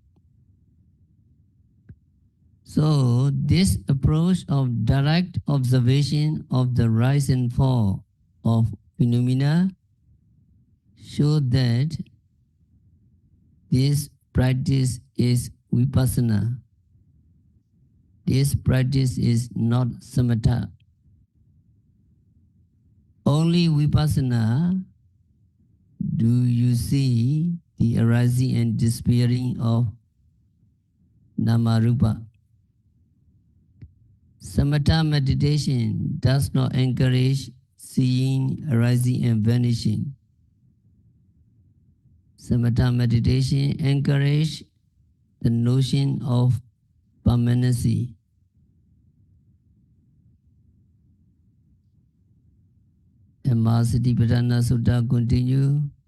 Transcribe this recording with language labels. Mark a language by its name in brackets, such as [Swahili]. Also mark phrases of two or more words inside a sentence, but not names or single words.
[English] So this approach of direct observation of the rise and fall of phenomena shows that this practice is vipassana. This practice is not samatha. Only vipassana do you see the arising and disappearing of nama-rupa. Samatha meditation does not encourage seeing arising and vanishing. Samatha meditation encourages the notion of permanency. And Maha-Satipatthana Sutta continue.